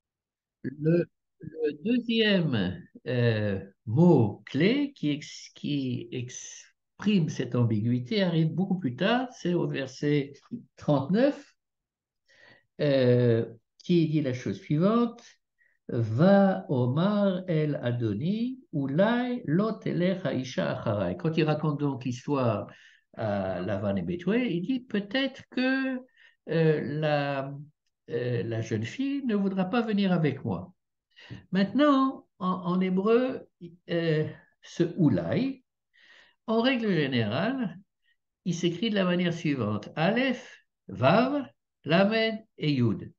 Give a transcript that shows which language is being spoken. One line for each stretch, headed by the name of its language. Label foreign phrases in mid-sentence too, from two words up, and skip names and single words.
French: Le deuxième mot clé qui exprime cette ambiguïté arrive beaucoup plus tard, c'est au verset 39, euh, qui dit la chose suivante.
Hebrew: ואומר אל אדוני, אולי לא תלך האשה אחרי.
French: Quand il raconte donc l'histoire à Lavan et Bethuel, il dit peut-être que la jeune fille ne voudra pas venir avec moi. Maintenant, en hébreu, euh, ce Ulai, en règle générale, il s'écrit de la manière suivante Aleph, Vav, Lamed et Yud.